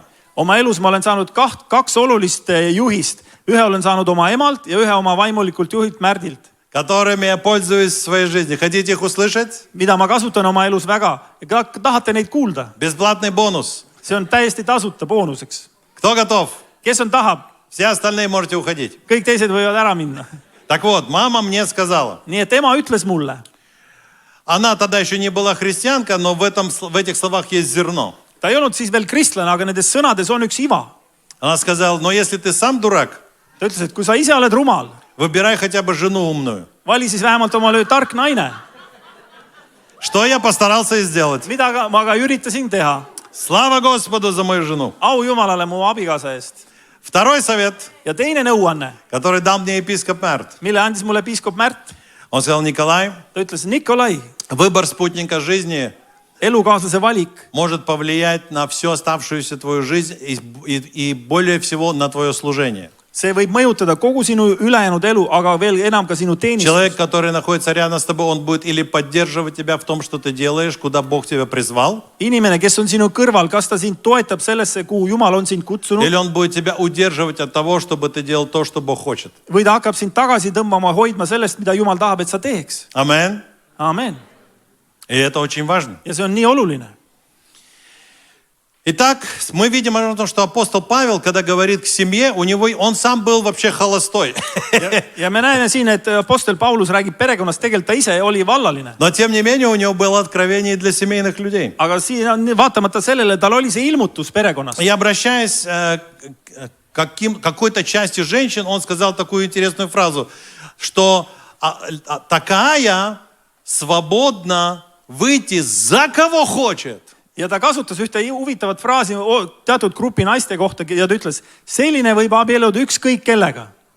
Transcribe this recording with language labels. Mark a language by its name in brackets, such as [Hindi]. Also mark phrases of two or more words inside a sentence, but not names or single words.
[Estonian] Oma elus ma olen saanud kaks olulist juhist. Ühe olen saanud oma emalt ja ühe oma vaimulikult juhilt Märdilt. [Russian] Которыми я пользуюсь в своей жизни. Хотите их услышать? [Estonian] Mida ma kasutan oma elus väga. Ja tahate neid kuulda? [Russian] Бесплатный бонус. [Estonian] See on täiesti tasuta boonuseks. [Russian] Кто готов? [Estonian] Kes on tahab? [Russian] Все остальные можете уходить. [Estonian] Kõik teised võivad ära minna. [Russian] Так вот, мама мне сказала. [Estonian] Nii et ema ütles mulle. [Russian] Она тогда еще не была христианка, но в этих словах есть зерно. [Estonian] Ta ei olnud siis veel kristlane, aga nendes sõnades on üks iva. [Russian] Она сказала, но если ты сам дурак, [Estonian] Ta ütles, et kui sa ise oled rumal, [Russian] выбирай хотя бы жену умную. [Estonian] vali siis vähemalt omale tark naine. [Russian] Что я постарался и сделать. [Estonian] Mida ma ka üritasin teha. [Russian] Слава Господу за мою жену. [Estonian] Au Jumalale mu abikaasa eest. [Russian] Второй совет, [Estonian] Ja teine nõuanne, [Russian] который дал мне епископ Märт. [Estonian] mille andis mulle piiskop Märt. [Russian] Он сказал, Николай, [Estonian] Ta ütles, Nikolai, [Russian] выбор спутника жизни [Estonian] elukaaslase valik [Russian] может повлиять на всю оставшуюся твою жизнь и более всего на твое служение. [Estonian] see võib mõjutada kogu sinu ülejäänud elu, aga veel enam ka sinu [Russian] Человек, [Estonian] teenistust. [Russian] который находится рядом с тобой, он будет или поддерживать тебя в том, что ты делаешь, куда Бог тебя призвал, [Estonian] Inimene, kes on sinu kõrval, kas ta sind toetab sellesse, kuhu Jumal on sind kutsunud, [Russian] или он будет тебя удерживать от того, чтобы ты делал то, что Бог хочет. [Estonian] või ta hakkab sind tagasi tõmbama, hoidma sellest, mida Jumal tahab, et sa teeks. [Russian] Амен. [Estonian] Aamen. [Russian] И это очень важно. [Estonian] Ja see on nii oluline. [Russian] Итак, мы видим, что апостол Павел, когда говорит к семье, он сам был вообще холостой. [Estonian] Ja me näeme siin, et apostel Paulus räägib perekonnast, tegelikult ta ise oli vallaline. [Russian] Но тем не менее у него было откровение для семейных людей. [Estonian] Aga siin on, vaatamata sellele, tal oli see ilmutus perekonnast. [Russian] И обращаясь к какой-то части женщин, он сказал такую интересную фразу, что такая свободна выйти за кого хочет. [Estonian] Ja ta kasutas ühte huvitavat fraasi teatud grupi naiste kohta ja ta ütles, selline võib abielluda ükskõik kellega.